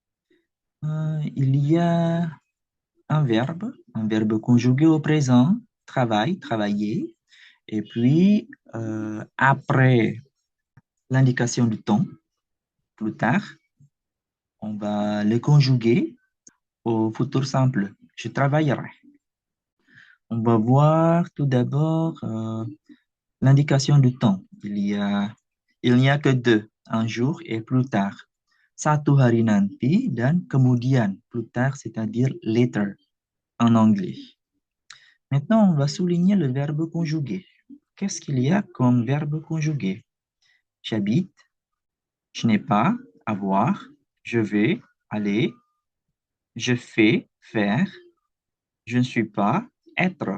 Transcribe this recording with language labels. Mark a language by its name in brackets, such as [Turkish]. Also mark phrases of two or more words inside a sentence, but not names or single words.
[French] Il y a un verbe conjugué au présent, travail, travailler, et puis après l'indication du temps, plus tard, on va le conjuguer au futur simple. je travaillerai. On va voir tout d'abord l'indication du temps. Il n'y a que deux, un jour et plus tard. [Indonesian] Satu hari nanti dan kemudian, [French] plus tard, c'est-à-dire later en anglais. Maintenant, on va souligner le verbe conjugué. Qu'est-ce qu'il y a comme verbe conjugué? J'habite, je n'ai pas, avoir, je vais, aller, je fais, faire, je ne suis pas, être.